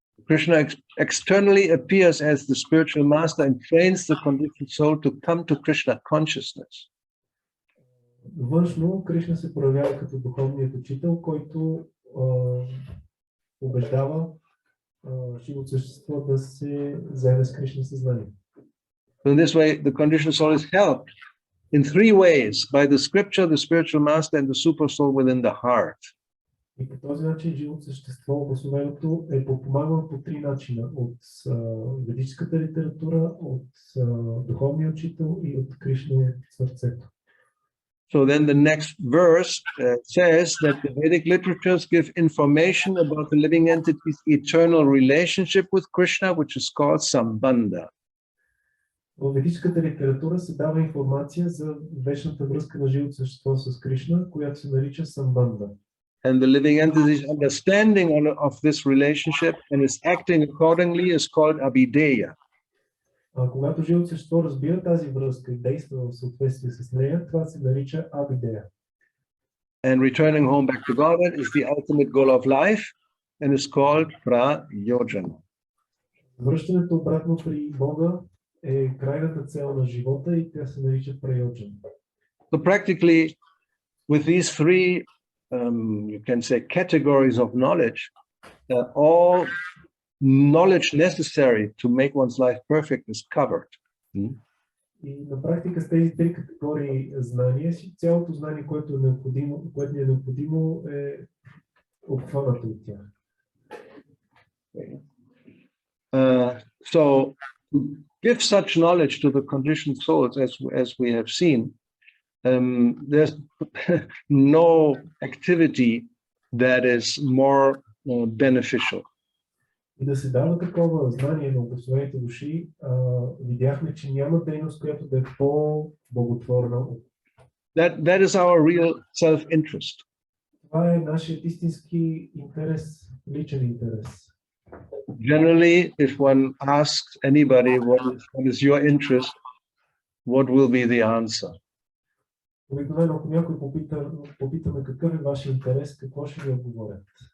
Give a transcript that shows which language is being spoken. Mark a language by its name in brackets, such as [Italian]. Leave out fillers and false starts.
[English] Krishna externally appears as the spiritual master and trains the conditioned soul to come to Krishna consciousness. [Bulgarian] Външно Кришна се проявява като духовният учител, който убеждава живото същество да се заеме с Кришна съзнание. [English] In this way, the conditioned soul is helped in three ways: by the scripture, the spiritual master, and the super soul within the heart. [Bulgarian] И по този начин живото същество, обособеното, е подпомагано по три начина: от ведическата литература, от духовния учител и от Кришна в сърцето. [English] So then the next verse says that the Vedic literatures give information about the living entity's eternal relationship with Krishna, which is called Sambandha. [Bulgarian] В ведическата литература се дава информация за вечната връзка на живото същество с Кришна, която се нарича Самбанда. [English] And the living entity's understanding of this relationship and is acting accordingly is called Abhideya. [Bulgarian] Когато живото същество разбира тази връзка и действа в съответствие с нея, това се нарича Абидея. [English] And returning home back to Godhead is the ultimate goal of life and is called Prayojana. [Bulgarian] Връщането обратно при Бога е крайната цел на живота и тя се нарича Прайоджана. [English] So practically, with these three, you can say, categories of knowledge, all knowledge necessary to make one's life perfect is covered. [Bulgarian] И на практика с тези три категории знания, цялото знание, което ни е необходимо, е обхванато от тях. [English] So, to give such knowledge to the conditioned souls, as we have seen, there's no activity that is more beneficial. [Bulgarian] И да се дава такова знание на обособените души, видяхме, че няма дейност, която да е по-благотворна. [English] That is our real self-interest. [Bulgarian] Това е нашият истински интерес, личен интерес. [English] Generally, if one asks anybody what is your interest, what will be the answer? [Bulgarian] Обикновено, ако някой попитаме какъв е вашия интерес, какво ще ви отговорят?